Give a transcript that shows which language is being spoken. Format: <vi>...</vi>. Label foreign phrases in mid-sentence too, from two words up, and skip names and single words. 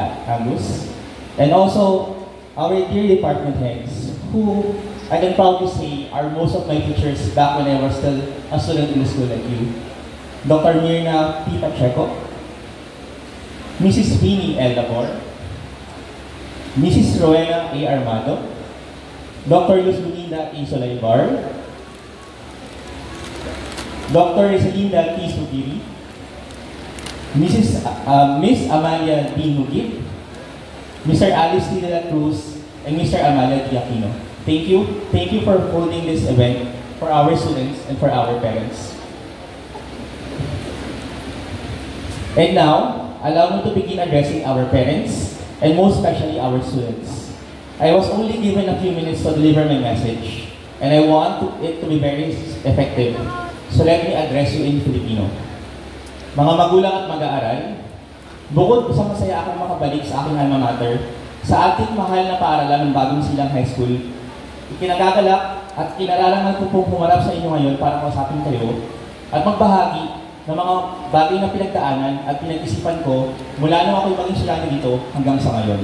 <en>Angus, and also our dear department heads, who I can proudly say are most of my teachers back when I was still a student in the school like you. Dr. Mirna P. Pacheco, Mrs. Winnie L. Labor, Mrs. Rowena A. Armado, Dr. Luz Luminda A. Solaybar, Dr. Rosalinda T. Sugiri, Miss Amalia D. Mugit, Mr. Alice T. De La Cruz, and Mr. Amalia D. Aquino. Thank you for holding this event for our students and for our parents. And now, allow me to begin addressing our parents, and most especially our students. I was only given a few minutes to deliver my message, and I want it to be very effective. So let me address you in Filipino.</en> <tl>Mga magulang at mag-aaral, bukod sa masaya akong makabalik sa aking</tl> <la>alma mater,</la> <tl>sa ating mahal na paaralan ng Bagong Silang High School, ikinagagalak at kinararangan ko pong pumarap sa inyo ngayon para kausapin kayo at magbahagi ng mga bagay na pinagdaanan at pinag-isipan ko mula nung ako'y maging estudyante dito hanggang sa ngayon.</tl>